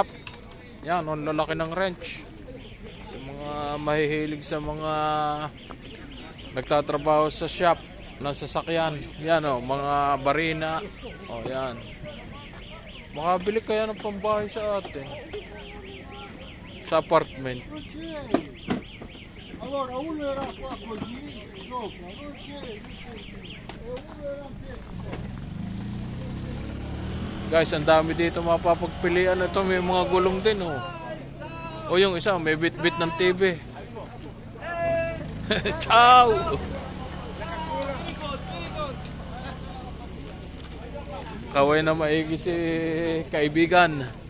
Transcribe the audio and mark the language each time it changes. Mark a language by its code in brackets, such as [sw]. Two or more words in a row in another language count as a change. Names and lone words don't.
[tl] Yan, ang lalaki ng wrench. Yung mga mahihilig sa mga nagtatrabaho sa shop ng sasakyan. Yan oh, mga barina. Oh, yan. Makabili kaya ng pambahay sa atin. Sa apartment. [it] allora uno era qua così sopra non c'era e uno era [tl] Guys, ang dami dito mapapagpilian. Ito may mga gulong din oh. O yung isa may bit-bit ng TV. Ciao! Kaway na maigi si kaibigan.